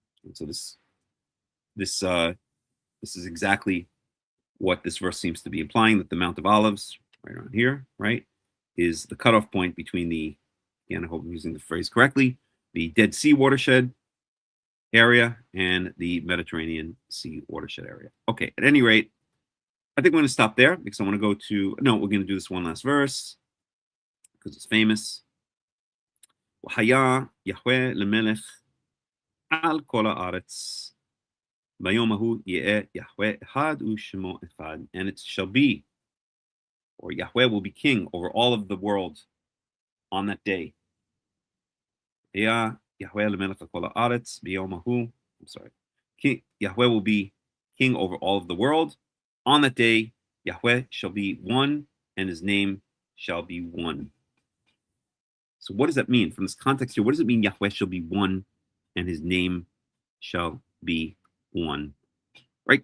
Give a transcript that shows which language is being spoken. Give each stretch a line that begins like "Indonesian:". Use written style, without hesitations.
English: And so this is exactly what this verse seems to be implying, that the Mount of Olives, right around here, right, is the cutoff point between the, again, I hope I'm using the phrase correctly, the Dead Sea watershed area and the Mediterranean Sea watershed area. Okay, at any rate, I think we're going to stop there because I want to go to, no, we're going to do this one last verse because it's famous.
Hebrew: והיה יהוה למלך על כל הארץ. ביום ההוא יהיה יהוה אחד ושמו אחד.
English: And it shall be, or Yahweh will be king over all of the world on that day.
Hebrew: היה יהוה למלך על כל הארץ ביום ההוא.
English: I'm sorry. Yahweh will be king over all of the world. On that day, Yahweh shall be one, and his name shall be one. So what does that mean? From this context here, what does it mean Yahweh shall be one, and his name shall be one? Right?